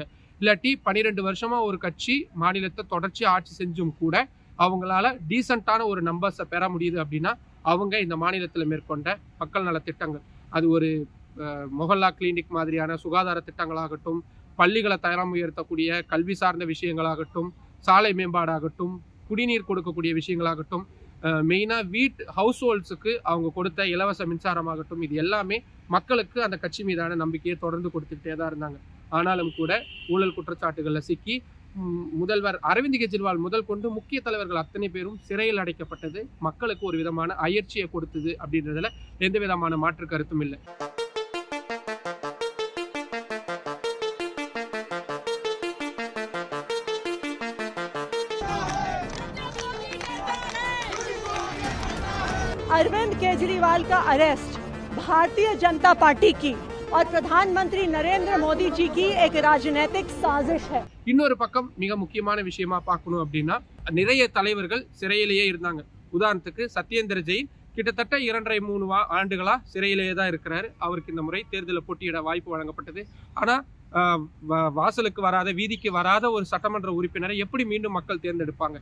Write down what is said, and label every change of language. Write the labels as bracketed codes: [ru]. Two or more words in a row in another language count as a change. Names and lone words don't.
[ta] இல்லாட்டி 12 வருஷமா ஒரு கட்சி மாநிலத்தை தொடர்ச்சி ஆட்சி செஞ்சும் கூட அவங்களால டீசென்டான ஒரு நம்பர்ஸை பெற முடியுது அப்படின்னா அவங்க இந்த மாநிலத்தில் மேற்கொண்ட மக்கள் நல திட்டங்கள், அது ஒரு மொஹல்லா கிளினிக் மாதிரியான சுகாதார திட்டங்களாகட்டும், பள்ளிகளை தரம் உயர்த்தக்கூடிய கல்வி சார்ந்த விஷயங்களாகட்டும், சாலை மேம்பாடாகட்டும், குடிநீர் கொடுக்கக்கூடிய விஷயங்களாகட்டும், மெயினாக ஹவுஸ் ஹோல்ட்ஸுக்கு அவங்க கொடுத்த இலவச மின்சாரமாகட்டும், இது எல்லாமே மக்களுக்கு அந்த கட்சி மீதான நம்பிக்கையை தொடர்ந்து கொடுத்துக்கிட்டே தான் இருந்தாங்க. ஆனாலும் கூட ஊழல் குற்றச்சாட்டுகளில் சிக்கி முதல்வர் அரவிந்த் கெஜ்ரிவால் முதல் கொண்டு முக்கிய தலைவர்கள் அத்தனை பேரும் சிறையில் அடைக்கப்பட்டது மக்களுக்கு ஒரு விதமான அயற்சியை கொடுத்தது அப்படின்றதுல எந்த விதமான மாற்று கருத்தும் இல்லை. [hi] अरविंद केजरीवाल का अरेस्ट भारतीय जनता पार्टी की और प्रधानमंत्री नरेंद्र मोदी जी की एक राजनीतिक साजिश है. [ta] இன்னொரு பக்கம் மிக முக்கியமான விஷயமா பார்க்கணும் அப்படின்னா, நிறைய தலைவர்கள் சிறையிலேயே இருந்தாங்க. உதாரணத்துக்கு சத்யேந்திர ஜெயின் கிட்டத்தட்ட 2.5-3 ஆண்டுகளா சிறையிலேயே தான் இருக்கிறாரு. அவருக்கு இந்த முறை தேர்தலில் போட்டியிட வாய்ப்பு வழங்கப்பட்டது. ஆனா வாசலுக்கு வராத, வீதிக்கு வராத ஒரு சட்டமன்ற உறுப்பினரை எப்படி மீண்டும் மக்கள் தேர்ந்தெடுப்பாங்க?